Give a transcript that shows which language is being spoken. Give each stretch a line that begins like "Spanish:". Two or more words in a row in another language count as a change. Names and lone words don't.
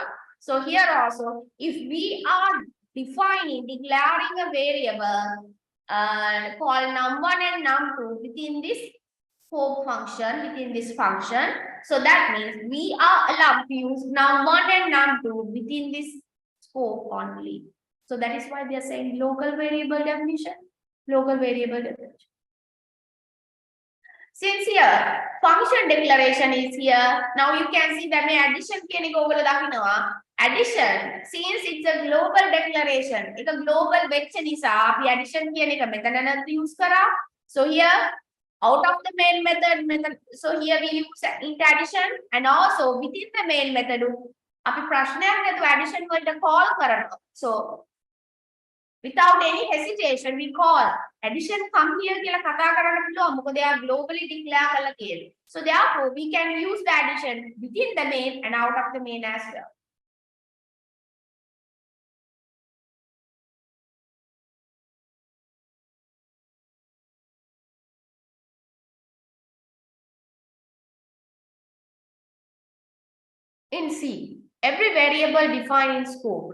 English: So here also, if we are declaring a variable called num1 and num2 within this scope function, within this function, so that means we are allowed to use num1 and num2 within this scope only. So that is why they are saying local variable definition, local variable definition. Since here function declaration is here, now you can see that my addition
Sinhala: කියන එක ඔයගොල්ලෝ දකිනවා.
English: Addition, since it's a global declaration, it's a global
Sinhala: වෙච්ච නිසා අපි
English: addition
Sinhala: කියන එක මෙතන
English: use කරා. So here out of the main method, so here we use int addition, and also within the main method
Sinhala: අපි ප්‍රශ්නයක් නැතුව
English: addition වලට call කරනවා. So without any hesitation, we call addition come here
Sinhala: කියලා කතා කරන්න පුළුවන්. මොකද එයා
English: globally declare
Sinhala: කරලා තියෙන්නේ.
English: So therefore, we can use the addition within the main and out of the main as well. In C, every variable defined in scope.